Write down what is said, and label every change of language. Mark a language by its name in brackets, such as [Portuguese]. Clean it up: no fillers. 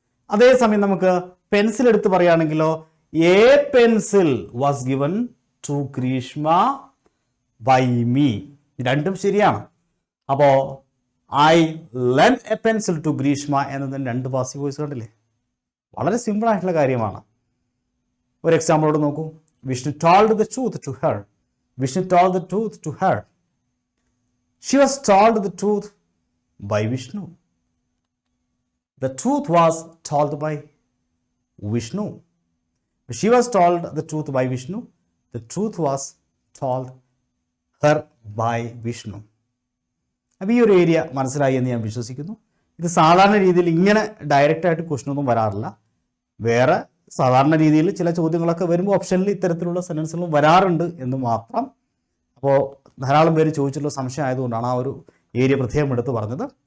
[Malayalam] അതേസമയം നമുക്ക് പെൻസിൽ എടുത്ത് പറയുകയാണെങ്കിലോ, [English] A pencil was given to Greeshma by me. [Malayalam] രണ്ടും ശരിയാണ്. അപ്പോൾ [English] I lend a pencil to Greeshma [Malayalam] എന്നതിന് 2 പാസീവ് വോയിസ് കണ്ടില്ലേ? വളരെ സിമ്പിൾ ആയിട്ടുള്ള കാര്യമാണ്. ഒരു എക്സാമ്പിളോട് നോക്കൂ. [English] Vishnu told the truth to her. Vishnu told the truth to her. She was told the truth by Vishnu. The truth was told by Vishnu. She was told the truth by Vishnu. The truth was told her by Vishnu. [Malayalam] അപ്പോൾ ഈ ഒരു area മനസ്സിലായി എന്ന് ഞാൻ വിശ്വസിക്കുന്നു. ഇത് സാധാരണ രീതിയിൽ ഇങ്ങനെ ഡയറക്റ്റായിട്ട് ക്വസ്റ്റ്യൻ ഒന്നും വരാറില്ല. വേറെ സാധാരണ രീതിയിൽ ചില ചോദ്യങ്ങളൊക്കെ വരുമ്പോൾ ഓപ്ഷനിൽ ഇത്തരത്തിലുള്ള സെൻറ്റൻസുകളും വരാറുണ്ട് എന്ന് മാത്രം. അപ്പോൾ ധാരാളം പേര് ചോദിച്ചിട്ടുള്ള സംശയം ആയതുകൊണ്ടാണ് ആ ഒരു ഏരിയ പ്രത്യേകം എടുത്ത് പറഞ്ഞത്.